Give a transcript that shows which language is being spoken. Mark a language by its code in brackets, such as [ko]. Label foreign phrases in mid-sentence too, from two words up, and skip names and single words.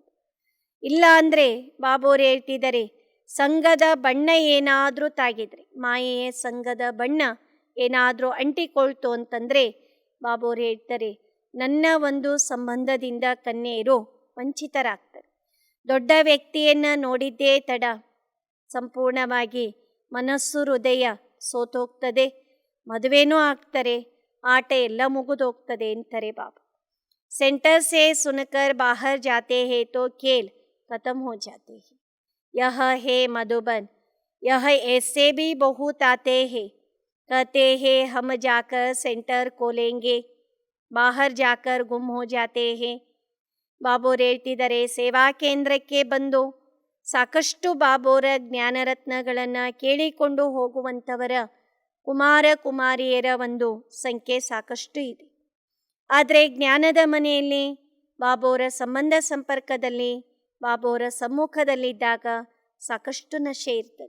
[kn] ಇಲ್ಲ ಅಂದರೆ ಬಾಬೋರು ಹೇಳ್ತಿದ್ದಾರೆ, ಸಂಘದ ಬಣ್ಣ ಏನಾದರೂ ತಾಗಿದ್ರೆ, ಮಾಯೆಯ ಸಂಘದ ಬಣ್ಣ ಏನಾದರೂ ಅಂಟಿಕೊಳ್ತು ಅಂತಂದರೆ ಬಾಬೋರು ಹೇಳ್ತಾರೆ, ನನ್ನ ಒಂದು ಸಂಬಂಧದಿಂದ ಕನ್ಯೆಯರು ವಂಚಿತರಾಗ್ತಾರೆ. ದೊಡ್ಡ ವ್ಯಕ್ತಿಯನ್ನು ನೋಡಿದ್ದೇ ತಡ ಸಂಪೂರ್ಣವಾಗಿ ಮನಸ್ಸು ಹೃದಯ ಸೋತೋಗ್ತದೆ, ಮದುವೆನೂ ಆಗ್ತಾರೆ, ಆಟ ಎಲ್ಲ ಮುಗಿದೋಗ್ತದೆ ಅಂತಾರೆ ಬಾಬಾ. [hi] सेंटर से सुनकर बाहर जाते हैं तो खेल खत्म हो जाते हैं. यह है मधुबन. यह ऐसे भी बहुत आते हैं, कहते हैं हम जाकर सेंटर खोलेंगे, बाहर जाकर गुम हो जाते हैं. [kn] ಬಾಬೋರು ಹೇಳ್ತಿದ್ದಾರೆ, ಸೇವಾ ಕೇಂದ್ರಕ್ಕೆ ಬಂದು ಸಾಕಷ್ಟು ಬಾಬೋರ ಜ್ಞಾನರತ್ನಗಳನ್ನು ಕೇಳಿಕೊಂಡು ಹೋಗುವಂಥವರ ಕುಮಾರ ಕುಮಾರಿಯರ ಒಂದು ಸಂಖ್ಯೆ ಸಾಕಷ್ಟು ಇದೆ. ಆದರೆ ಜ್ಞಾನದ ಮನೆಯಲ್ಲಿ ಬಾಬೋರ ಸಂಬಂಧ ಸಂಪರ್ಕದಲ್ಲಿ ಬಾಬೋರ ಸಮ್ಮುಖದಲ್ಲಿದ್ದಾಗ ಸಾಕಷ್ಟು ನಶೆ ಇರ್ತದೆ.